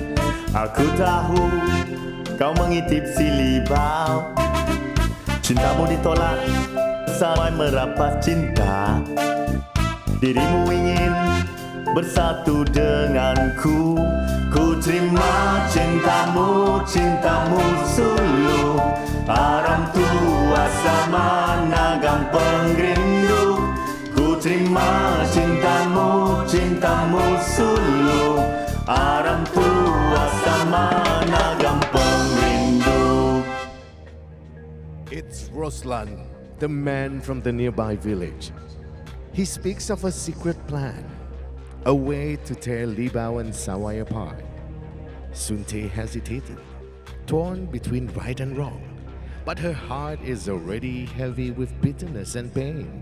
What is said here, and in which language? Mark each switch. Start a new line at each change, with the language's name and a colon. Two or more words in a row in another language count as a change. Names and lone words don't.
Malay: Aku tahu kau mengintip si Libau. Cintamu ditolak sampai merapat cinta. Dirimu ingin bersatu denganku. Ku terima cintamu, cintamu suluh.
Iban: Aram tua sama nagam pengrindu.
Malay: Ku terima cintamu, cintamu suluh.
Iban: Aram tua sama nagam pengrindu.
English: It's Roslan, the man from the nearby village. He speaks of a secret plan, a way to tear Libau and Sawai apart. Sunte hesitated, torn between right and wrong, but her heart is already heavy with bitterness and pain.